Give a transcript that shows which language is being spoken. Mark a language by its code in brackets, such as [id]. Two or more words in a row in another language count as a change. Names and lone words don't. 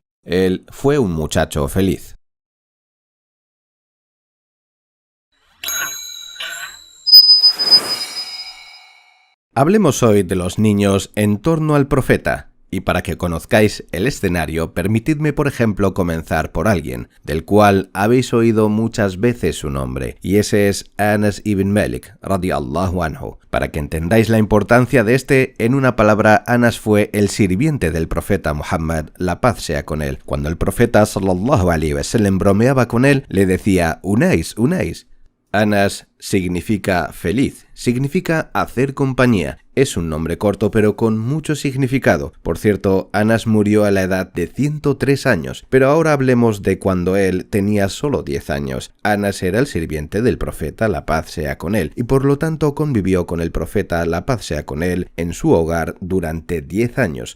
[es] Él fue un muchacho feliz. Hablemos hoy de los niños en torno al profeta, y para que conozcáis el escenario, permitidme por ejemplo comenzar por alguien, del cual habéis oído muchas veces su nombre, y ese es Anas ibn Malik, [ar] رضي الله عنه. [es] Para que entendáis la importancia de este, en una palabra, Anas fue el sirviente del profeta Muhammad, la paz sea con él. Cuando el profeta [ar] صلى الله عليه وسلم [es] bromeaba con él, le decía: «Unais, Unais». Anas significa feliz, significa hacer compañía. Es un nombre corto pero con mucho significado. Por cierto, Anas murió a la edad de 103 años, pero ahora hablemos de cuando él tenía solo 10 años. Anas era el sirviente del profeta, la paz sea con él, y por lo tanto convivió con el profeta, la paz sea con él, en su hogar durante 10 años.